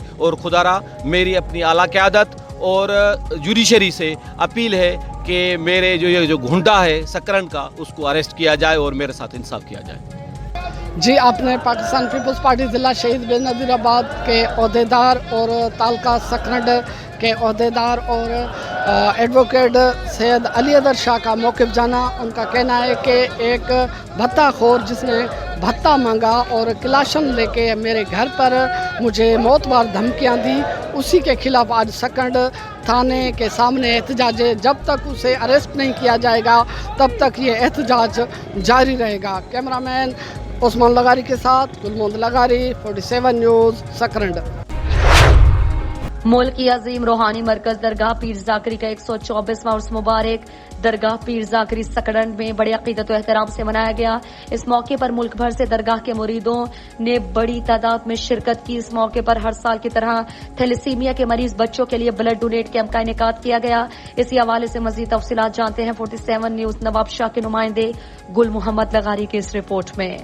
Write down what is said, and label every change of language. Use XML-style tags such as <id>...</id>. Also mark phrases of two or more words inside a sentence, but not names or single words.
<ur>اور خدارا میری اپنی اعلیٰ قیادت اور جوڈیشری سے اپیل ہے کہ میرے جو یہ جو غنڈہ ہے سکرنٹ کا، اس کو اریسٹ کیا جائے اور میرے ساتھ انصاف کیا جائے. جی، آپ نے پاکستان پیپلز پارٹی ضلع شہید بینظیر آباد کے عہدیدار اور تعلقہ سکرنڈ کے عہدیدار اور ایڈووکیٹ سید علی ادر شاہ کا موقف جانا. ان کا کہنا ہے کہ ایک بھتہ خور جس نے بھتہ مانگا اور کلاشن لے کے میرے گھر پر مجھے موتبار دھمکیاں دی، اسی کے خلاف آج سکنڈ تھانے کے سامنے احتجاج ہے. جب تک اسے اریسٹ نہیں کیا جائے گا تب تک یہ احتجاج جاری رہے گا. کیمرامین عثمان لغاری کے ساتھ گل محمد لغاری، 47 نیوز، سکرنڈ. ملک کی عظیم روحانی مرکز درگاہ پیر ذاکری کا 124واں عرس مبارک درگاہ پیر ذاکری سکرنڈ میں بڑے عقیدت اور احترام سے منایا گیا. اس موقع پر ملک بھر سے درگاہ کے مریدوں نے بڑی تعداد میں شرکت کی. اس موقع پر ہر سال کی طرح تھیلیسیمیا کے مریض بچوں کے لیے</ur> <en>blood donate camp</en> <ur>کا انعقاد کیا گیا. اسی حوالے سے مزید تفصیلات جانتے ہیں 47 نیوز نواب شاہ کے نمائندے گل محمد لغاری کی اس رپورٹ میں.</ur>